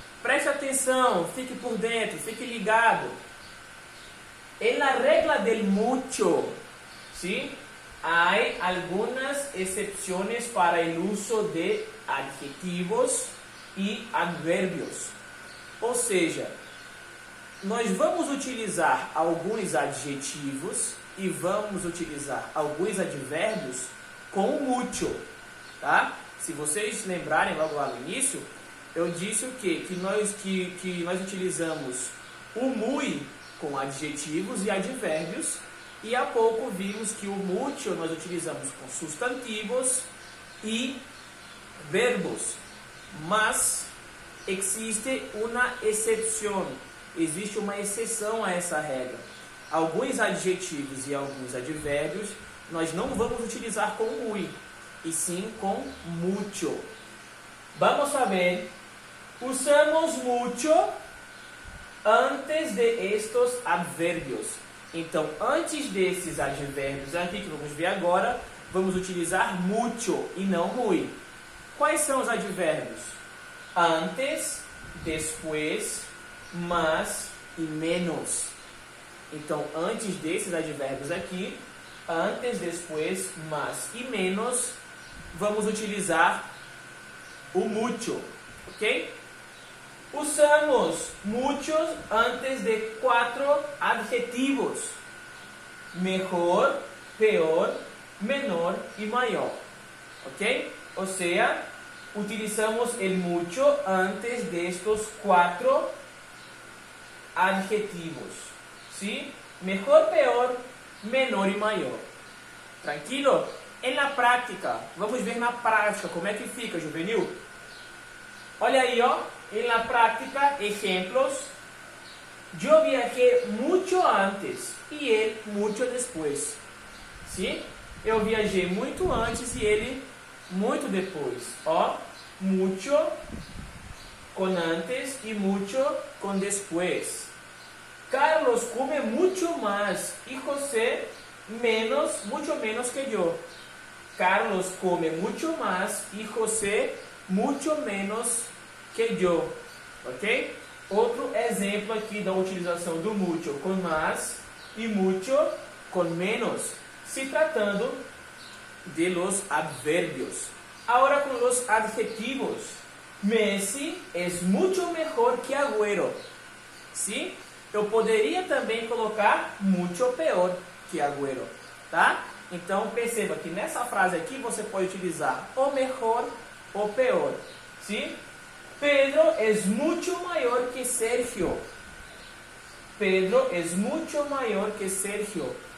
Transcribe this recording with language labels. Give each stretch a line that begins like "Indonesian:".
Portuguese: Preste atenção, fique por dentro, fique ligado.
Spanish: En la regla del mucho, ¿sí? Hay algunas excepciones para el uso de adjetivos e adverbios.
Portuguese: Ou seja, nós vamos utilizar alguns adjetivos e vamos utilizar alguns advérbios com o mucho, tá? Se vocês lembrarem logo lá no início, eu disse o quê? Que nós utilizamos o muy com adjetivos e advérbios, e há pouco vimos que o mucho nós utilizamos com substantivos e verbos. Mas existe uma exceção, existe uma exceção a essa regra. Alguns adjetivos e alguns advérbios nós não vamos utilizar com muy, e sim com mucho.
Spanish: Vamos a ver. Usamos mucho antes de estos adverbios.
Portuguese: Então, antes desses advérbios aqui que vamos ver agora, vamos utilizar mucho e não muy. Quais são os advérbios?
Spanish: Antes, después, más e menos.
Portuguese: Então, antes desses advérbios aqui, antes, después, más e menos, vamos utilizar o mucho, ok?
Spanish: Usamos muchos antes de 4 adjetivos: mejor, peor, menor y mayor, ok? O sea, utilizamos el mucho antes de estos 4 adjetivos, ¿sí? Mejor, peor, menor y mayor. Tranquilo? En la práctica,
Portuguese: vamos ver na prática como é que fica, juvenil. Olha aí, ó,
Spanish: en la práctica, ejemplos. Yo viajé mucho antes y él mucho después, ¿sí?
Portuguese: Eu viajei muito antes e ele muito depois.
Spanish: Ó, mucho con antes y mucho con después. Carlos come mucho más y José mucho menos que yo. Carlos come mucho más y José mucho menos que yo.
Portuguese: Ok? Outro exemplo aqui da utilização do mucho com más e mucho com menos, se tratando
Spanish: de los adverbios. Ahora con los adjetivos. Messi es mucho mejor que Agüero. ¿Sí?
Portuguese: Eu poderia também colocar mucho peor que Agüero, tá? Então perceba que nessa frase aqui você pode utilizar o mejor ou peor, ¿sí?
Spanish: Pedro es mucho mayor que Sergio. Pedro es mucho mayor que Sergio.